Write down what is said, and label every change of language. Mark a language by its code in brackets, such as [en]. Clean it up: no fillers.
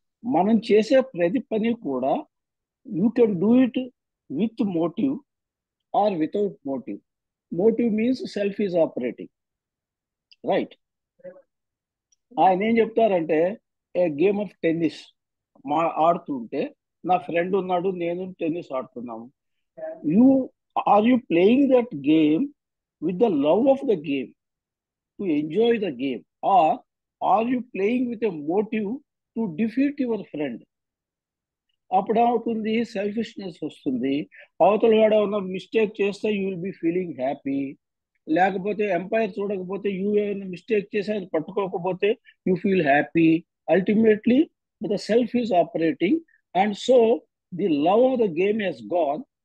[te] మనం చేసే ప్రతి పని కూడా [en] You can do it with motive or without motive. Motive means self is operating, right? [te] ఆయన ఏం చెప్తారంటే [en] a game of tennis [te] ఆడుతుంటే నా ఫ్రెండ్ ఉన్నాడు, నేను tennis ఆడుతున్నాము. [en] Are you playing that game with the love of the game, to enjoy the game, or are you playing with a motive to defeat your friend? [te] అప్పుడు అవుతుంది selfishness వస్తుంది. అవతల వాడు ఏమన్నా మిస్టేక్ చేస్తే [en] you will be feeling happy, [te] లేకపోతే umpire చూడకపోతే you ఏమైనా మిస్టేక్ చేసి అది పట్టుకోకపోతే [en] You feel happy. Ultimately the self is operating, and so the love of the game has gone.